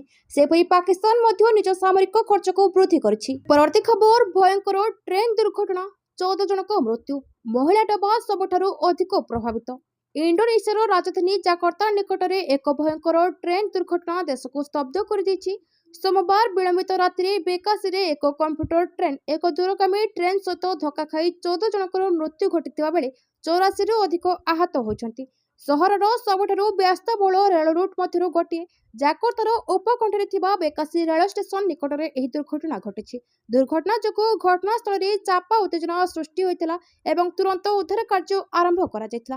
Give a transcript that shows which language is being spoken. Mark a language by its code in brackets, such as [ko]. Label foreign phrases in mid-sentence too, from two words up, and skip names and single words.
[or] ସେପରି ପାକିସ୍ତାନ ମଧ୍ୟ ନିଜ ସାମରିକ ଖର୍ଚ୍ଚକୁ ବୃଦ୍ଧି କରିଛି। ପରବର୍ତ୍ତୀ ଖବର ଭୟଙ୍କର ଟ୍ରେନ୍ ଦୁର୍ଘଟଣା, 14 ଜଣଙ୍କ ମୃତ୍ୟୁ। ମହିଳା ଡବା ସବୁଠାରୁ ଅଧିକ ପ୍ରଭାବିତ। ଇଣ୍ଡୋନେସିଆର ରାଜଧାନୀ ଜାକର୍ତ୍ତା ନିକଟରେ ଏକ ଭୟଙ୍କର ଟ୍ରେନ୍ ଦୁର୍ଘଟଣା ଦେଶକୁ ସ୍ତବ୍ଧ କରିଦେଇଛି। ସୋମବାର ବିଳମ୍ବିତ ରାତ୍ରି ବେକାସୀରେ ଏକ କମ୍ପ୍ୟୁଟର ଟ୍ରେନ ଏକ ଦୂରଗାମୀ ଟ୍ରେନ ସହିତ ଧକ୍କା ଖାଇ 14 ଜନକର ମୃତ୍ୟୁ घटिଥିବା ବେଳେ 84 ରୁ ଅଧିକ आहत ହୋଇଛନ୍ତି। ସହରର ସବୁଠାରୁ ବ୍ୟସ୍ତବହୁଳ ରେଳ ରୁଟ୍ ମଧ୍ୟରୁ ଗୋଟିଏ ଜାକର୍ତ୍ତାର ଉପକଣ୍ଠରେ ଥିବା ବେକାସୀ ରେଳ ଷ୍ଟେସନ ନିକଟରେ ଏହି ଦୁର୍ଘଟଣା ଘଟିଛି। ଦୁର୍ଘଟଣା ଯୋଗୁଁ ଘଟଣାସ୍ଥଳରେ ଚାପା ଉତ୍ତେଜନା ସୃଷ୍ଟି ହୋଇଥିଲା ଏବଂ ତୁରନ୍ତ ଉଦ୍ଧାର କାର୍ଯ୍ୟ ଆରମ୍ଭ କରାଯାଇଥିଲା।